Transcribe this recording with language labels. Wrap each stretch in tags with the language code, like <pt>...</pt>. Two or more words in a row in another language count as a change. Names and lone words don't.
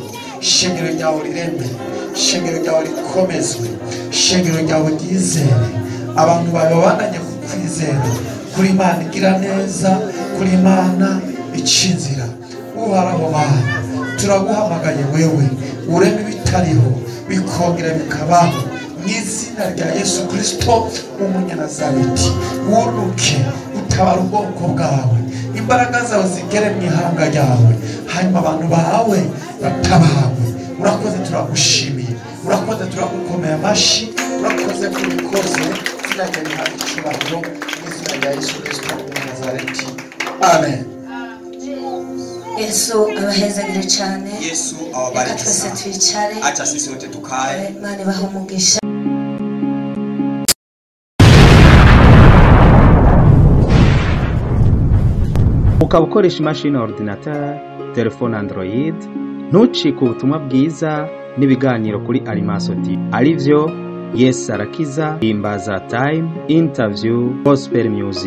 <rn>ishengero ryawe rireme ishengero ryawe rikomezwe ishengero ryawe ryizere abantu bawe babandanye kukwizera kuri Imana igira neza kuri Imana icinzira uhoraho Mana turaguhamagaye wewe ureme ibitariho bikongera bikabaho mu izina rya Yesu Kristo umunyanazareti wuruke utabara ubwoko bwawe imbaraga zawe zigere mu ihanga ryawe hanyuma abantu bawe batabawe urakoze turagushimiye urakoze turagukomeye amashi urakoze kubikoze izina rye rihabwa icyubahiro mu izina rya Yesu Kristo w'i Nazareti. Amen. Yesu abahezagire cyane.</rn> <sw>Yesu awabariki</sw> <rn>twese</rn> <sw>sana.</sw> <rn>twicare.</rn> <sw>Acha sisi wote tukae.</sw> <rn>Imana ibahe umugisha. ukaba ukoresha imashini ordinateur, telefone Android, ntucike ubutumwa bwiza n'ibiganiro kuri Alimaso TV arivyo Yesu arakiza, Himbaza Time, Interview,</rn> <en>Gospel Music.</en>